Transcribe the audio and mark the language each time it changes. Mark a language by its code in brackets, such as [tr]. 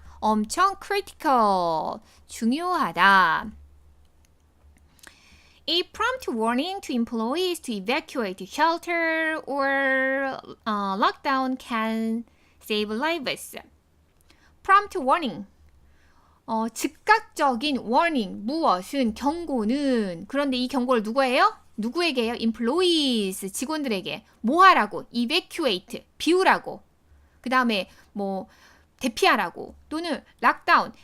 [ko] 엄청 critical, 중요하다. [en] A prompt warning to employees to evacuate shelter or lockdown can save lives. Prompt warning. [ko] 즉각적인 warning. 무엇은 경고는. 그런데 이 경고를 누구예요? 누구에게요? employees. 직원들에게. 뭐 하라고? evacuate. 비우라고. 그 다음에 뭐 대피하라고. 또는 lockdown.